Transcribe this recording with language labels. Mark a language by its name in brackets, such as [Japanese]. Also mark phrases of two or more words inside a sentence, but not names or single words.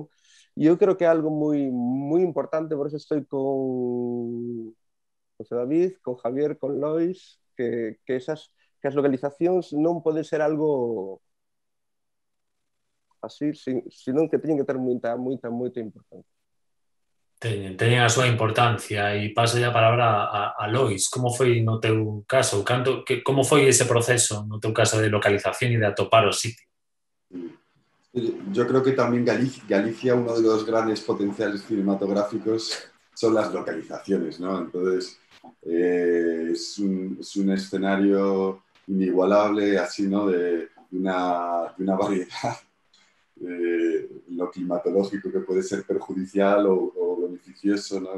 [Galician] E eu creo que é algo moi importante, por eso estou con José David, con Javier, con Lois, que as localizacións non poden ser algo así, senón que teñen que ter moita importancia. Teñen a súa importancia, e paso a palabra a Lois. Como foi no teu caso? Como foi ese proceso no teu caso de localización e de atopar o sitio? [Spanish] Yo creo que también Galicia, uno de los grandes potenciales cinematográficos son las localizaciones, ¿no? Entonces, es un escenario inigualable, así, ¿no? De una variedad lo climatológico, que puede ser perjudicial o beneficioso, ¿no?